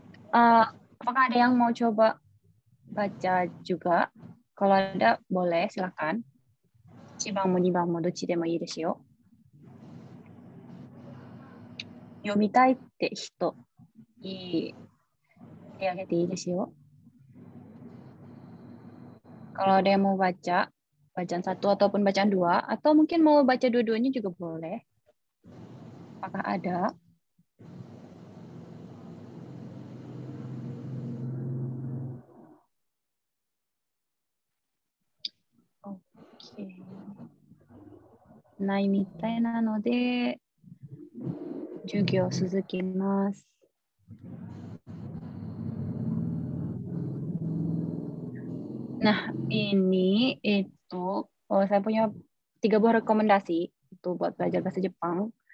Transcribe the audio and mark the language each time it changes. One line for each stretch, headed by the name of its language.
Indonesian: Apakah ada yang mau coba baca juga? Kalau ada, boleh, silakan.
Japanese: 1番も2番もどっちでもいいですよ。読みたいって人、手挙げていいですよ。
Indonesian: Kalau ada yang mau baca, bacaan 1 ataupun bacaan 2, atau mungkin mau baca dua-duanya juga boleh. Apakah ada? Oke.
Japanese: ないみたいなので、授業続きます。
Indonesian: Nah, ini saya punya 3 buah rekomendasi itu buat belajar bahasa Jepang.